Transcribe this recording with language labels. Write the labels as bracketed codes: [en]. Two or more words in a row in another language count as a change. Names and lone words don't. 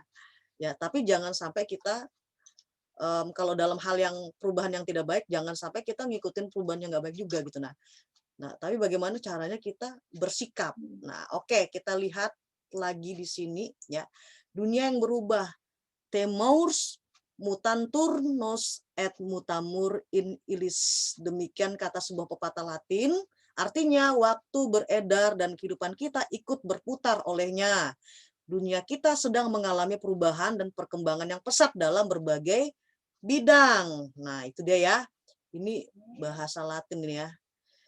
[id] Ya, tapi jangan sampai kita kalau dalam hal yang perubahan yang tidak baik, jangan sampai kita ngikutin perubahan yang nggak baik juga gitu. Nah, tapi bagaimana caranya kita bersikap? Nah, oke, kita lihat lagi di sini ya. Dunia yang berubah. [la] Temors mutantur nos et mutamur in illis. [id] Demikian kata sebuah pepatah Latin. Artinya waktu beredar dan kehidupan kita ikut berputar olehnya. Dunia kita sedang mengalami perubahan dan perkembangan yang pesat dalam berbagai bidang. Nah, itu dia ya. Ini bahasa Latin ini ya.